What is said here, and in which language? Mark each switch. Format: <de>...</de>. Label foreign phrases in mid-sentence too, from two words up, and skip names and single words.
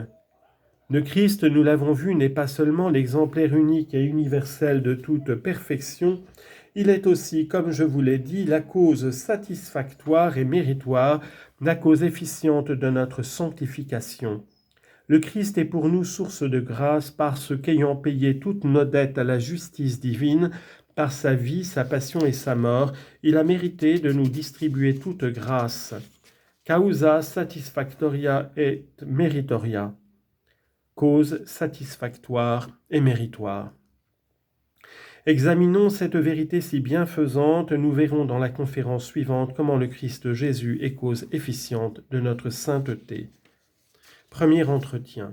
<fr>Le Christ, nous l'avons vu, n'est pas seulement l'exemplaire unique et universel de toute perfection, il est aussi, comme je vous l'ai dit, la cause satisfactoire et méritoire, la cause efficiente de notre sanctification. Le Christ est pour nous source de grâce parce qu'ayant payé toutes nos dettes à la justice divine, par sa vie, sa passion et sa mort, il a mérité de nous distribuer toute grâce.</fr> <la>Causa satisfactoria et meritoria.</la> <fr>Cause satisfactoire et méritoire. Examinons cette vérité si bienfaisante, nous verrons dans la conférence suivante comment le Christ Jésus est cause efficiente de notre sainteté. Premier entretien.</fr>